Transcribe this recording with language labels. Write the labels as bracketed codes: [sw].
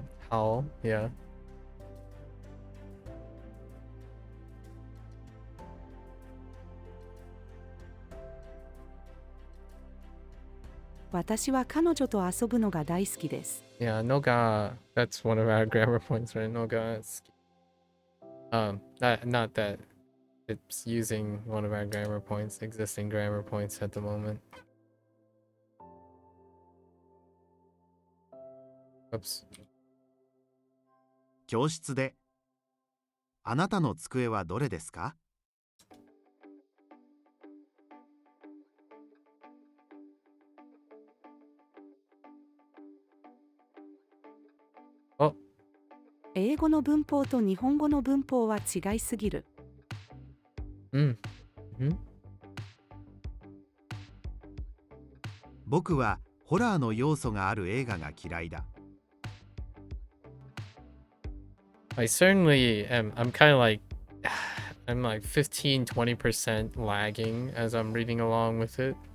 [en] How? Yeah. [ja] 私は彼女と遊ぶのが大好きです。 [en] Yeah, Noga. That's one of our grammar points, right? Noga. Not that it's using one of our grammar points, existing grammar points at the moment. Oops. [ja] 教室で。あなたの机はどれですか？英語の文法と日本語の文法は違いすぎる。 Mm. Hmm. 僕はホラーの要素がある映画が嫌いだ。 [en] I certainly am. I'm kind of like, I'm like 15-20% lagging as I'm reading along with it.